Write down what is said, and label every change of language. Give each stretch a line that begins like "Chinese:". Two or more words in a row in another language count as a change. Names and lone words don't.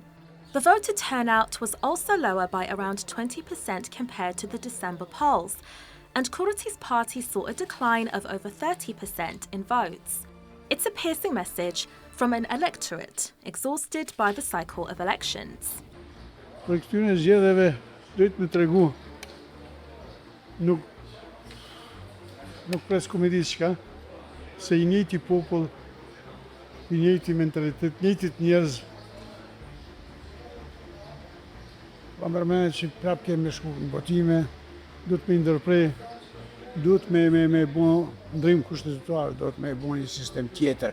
English: The voter turnout was also lower by around 20% compared to the December polls, and Kurti's party saw a decline of over 30% in votes. It's a piercing message from an electorate exhausted by the cycle of elections.
Albanian: Për këtyre zgjedhjeve duhet me tregu nuk pres komedi çka se I njëjti popull, I njëjti mentalitet, njëjtit njerëz. Pa mërmenet që prap kemi shku në votime, duhet me ndërprej, duhet me bo ndrim kushtetuar, duhet me bo një sistem tjetër.